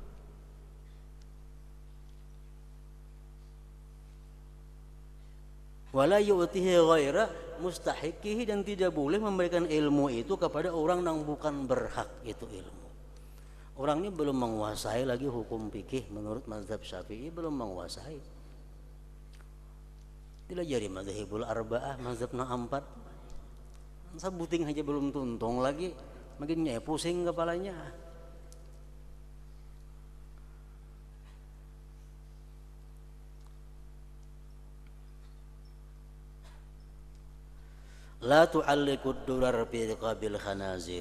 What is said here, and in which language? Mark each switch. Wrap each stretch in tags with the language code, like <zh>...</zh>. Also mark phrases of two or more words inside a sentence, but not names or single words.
<ar>ولا يؤتيه غير مستحقه,</ar> <id>dan tidak boleh memberikan ilmu itu kepada orang yang bukan berhak itu ilmu. Orang ini belum menguasai lagi hukum fikih menurut mazhab Syafi'i, belum menguasai. Dilajari</id> <ar>المذاهب الأربعة,</ar> <id>mazhab na empat.</id> <bjn>Sabuting aja belum tuntung lagi, makin pusing kepalanya.</bjn> <ar>لا تعلقوا الدرر في رقاب الخنازير.</ar>